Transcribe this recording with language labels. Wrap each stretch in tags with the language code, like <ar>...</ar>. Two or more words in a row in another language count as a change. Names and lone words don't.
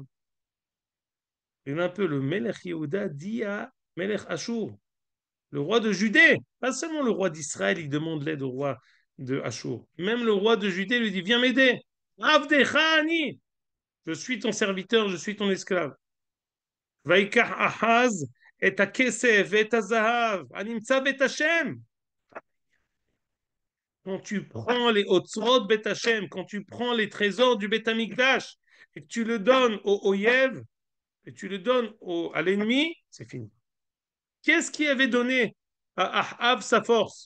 <fr>Et un peu le</fr> <he>מלך יהודה</he> <fr>dit à</fr> <he>מלך אשור,</he> <fr>le roi de Judée, pas seulement le roi d'Israël, il demande l'aide au roi de Ashur. Même le roi de Judée lui dit, viens m'aider.</fr> <he>עבדך אני,</he> <fr>je suis ton serviteur, je suis ton esclave.</fr> <he>ויקח אחז את כסף את זהב, הנמצא בית השם.</he> <fr>Quand tu prends les</fr> <he>אוצרות בית השם,</he> <fr>quand tu prends les trésors du</fr> <he>בית המקדש</he> <fr>et que tu le donnes au Oyev, et tu le donnes à l'ennemi, c'est fini. Qu'est-ce qui avait donné à Ahav sa force?</fr>